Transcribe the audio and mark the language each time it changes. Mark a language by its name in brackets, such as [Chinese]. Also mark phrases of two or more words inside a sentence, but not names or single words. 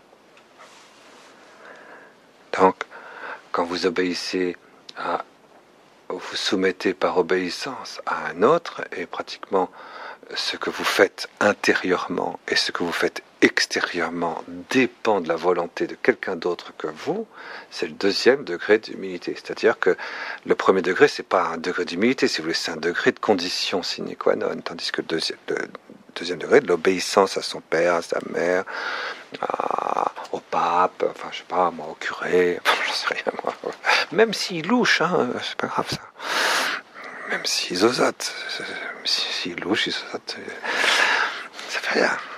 [French] Donc, quand vous obéissez vous soumettez par obéissance à un autre, et pratiquement ce que vous faites intérieurement et ce que vous faites extérieurement dépend de la volonté de quelqu'un d'autre que vous, c'est le deuxième degré d'humilité. C'est-à-dire que le premier degré, c'est pas un degré d'humilité, si vous voulez, c'est un degré de condition [Latin] sine qua non, [French] tandis que le deuxième degré, de l'obéissance à son père, à sa mère, au pape, enfin je sais pas, moi, au curé, j'en sais rien, moi. Même s'il louche, hein, c'est pas grave ça. Même s'il zozote, s'il louche, il zozote, ça fait rien.